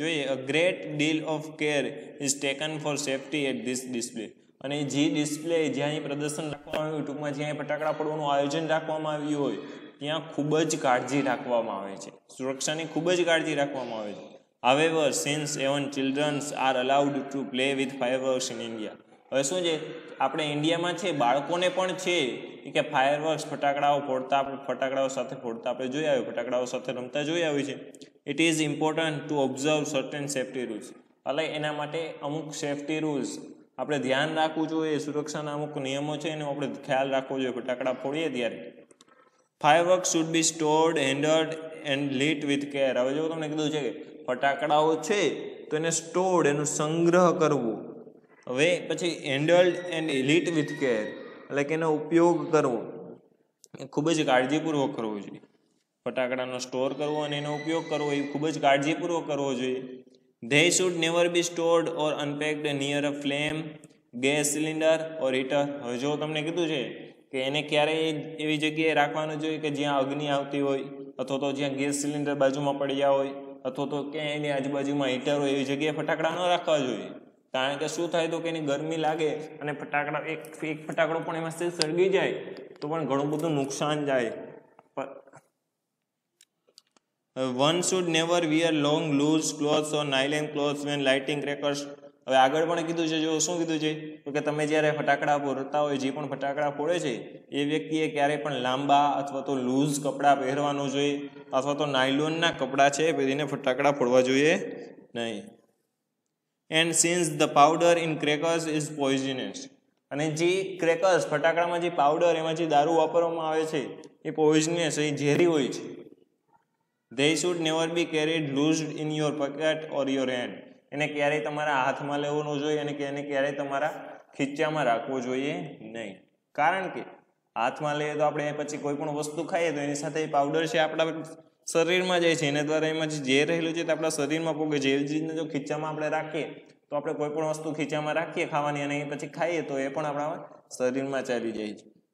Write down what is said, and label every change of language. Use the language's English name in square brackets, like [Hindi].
[English] A great deal of care is taken for safety at this display. [Gujarati] અને જે display જ્યાં પ્રદર્શન રાખવામાં આવ્યું ટૂંકમાં જ્યાં ફટાકડા ફોડવાનું આયોજન રાખવામાં આવ્યું હોય ત્યાં ખૂબ જ કાળજી રાખવામાં આવે છે. સુરક્ષાની ખૂબ જ કાળજી રાખવામાં આવે છે. [English] However, since even children are allowed to play with fireworks in India. [Gujarati] હવે શું છે આપણે ઇન્ડિયામાં છે બાળકોને પણ છે કે ફાયરવર્ક્સ ફટાકડાઓ સાથે ફોડતા આપણે જોયા હોય, ફટાકડાઓ સાથે રમતા જોયા હોય છે. [English] It is important to observe certain safety rules. [Gujarati] એટલે એના માટે અમુક સેફ્ટી રૂલ્સ આપણે ધ્યાન રાખવું જોઈએ. સુરક્ષાના અમુક નિયમો છે એનો આપણે ખ્યાલ રાખવો જોઈએ ફટાકડા ફોડીએ ત્યારે. [English] Fireworks should be stored, handled and lit with care. [Gujarati] હવે જો તમને કીધું છે કે ફટાકડાઓ છે તો એને સ્ટોર્ડ એનો સંગ્રહ કરવો. હવે પછી [English] handled and lit with care [Gujarati] એટલે કે એનો ઉપયોગ કરવો એ ખૂબ જ કાળજીપૂર્વક કરવો જોઈએ. ફટાકડાનો સ્ટોર કરવો અને એનો ઉપયોગ કરવો એ ખૂબ જ કાળજીપૂર્વક કરવો જોઈએ. [English] They should never be stored or unpacked near a flame, gas cylinder or heater. [Gujarati] હવે જો તમને કીધું છે કે એને ક્યારેય એવી જગ્યાએ રાખવાનું જોઈએ કે જ્યાં અગ્નિ આવતી હોય અથવા તો જ્યાં ગેસ સિલિન્ડર બાજુમાં પડ્યા હોય અથવા તો ક્યાંય એની આજુબાજુમાં હીટર હોય એવી જગ્યાએ ફટાકડા ન રાખવા જોઈએ. કારણ કે શું થાય તો કે એની ગરમી લાગે અને ફટાકડા એક ફટાકડો પણ એમાં સળગી જાય તો પણ ઘણું બધું નુકસાન જાય. [English] One should never wear long loose clothes or nylon clothes when lighting crackers. [Gujarati] હવે આગળ પણ કીધું છે, જો શું કીધું છે તો કે તમે જ્યારે ફટાકડા ફોડતા હોય જે પણ ફટાકડા ફોડે છે એ વ્યક્તિએ ક્યારેય પણ લાંબા અથવા તો લૂઝ કપડાં પહેરવાનું જોઈએ અથવા તો નાયલોનના કપડાં છે પહેરીને ફટાકડા ફોડવા જોઈએ નહીં. [English] And since the powder in crackers is poisonous. [Gujarati] અને જે ક્રેકર્સ ફટાકડામાં જે પાવડર એમાં જે દારૂ વાપરવામાં આવે છે એ પોઈઝનસ એ ઝેરી હોય છે. [English] They should never be carried loosed in your pocket or your hand. [Gujarati] એને ક્યારેય તમારા હાથમાં લેવાનો જોઈએ અને એને ક્યારેય તમારા ખીચામાં રાખવો જોઈએ નહીં. કારણ કે હાથમાં લઈએ તો આપણે પછી કોઈ પણ વસ્તુ ખાઈએ તો એની સાથે પાવડર છે આપણા શરીરમાં જાય છે, એના દ્વારા એમાં જે ઝેર રહેલું છે તે આપણા શરીરમાં પોગે છે. એવી જ રીતના જો ખીચામાં આપણે રાખીએ તો આપણે કોઈ પણ વસ્તુ ખીચામાં રાખીએ ખાવાની અને પછી ખાઈએ તો એ પણ આપણા શરીરમાં ચાલી જાય છે.